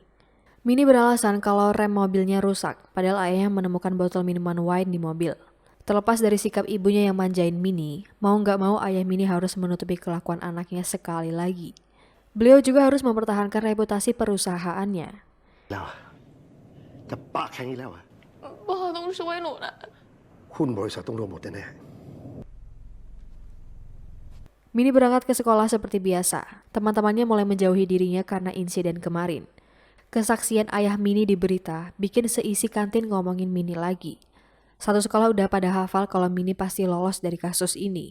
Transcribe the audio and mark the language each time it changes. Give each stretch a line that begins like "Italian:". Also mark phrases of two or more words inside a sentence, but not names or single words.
Indonesian: Mini beralasan kalau rem mobilnya rusak, padahal ayahnya menemukan botol minuman wine di mobil. Terlepas dari sikap ibunya yang manjain Mini, mau nggak mau ayah Mini harus menutupi kelakuan anaknya sekali lagi. Beliau juga harus mempertahankan reputasi perusahaannya.
Thai: แล้วอะจะปากแข็งอีกแล้วอะ พ่อต้องช่วยหนูนะ หุ้นบริษัทต้องรวมหมดแน่
Indonesian: Mini berangkat ke sekolah seperti biasa. Teman-temannya mulai menjauhi dirinya karena insiden kemarin. Kesaksian ayah Mini di berita bikin seisi kantin ngomongin Mini lagi. Satu sekolah udah pada hafal kalau Mini pasti lolos dari kasus ini.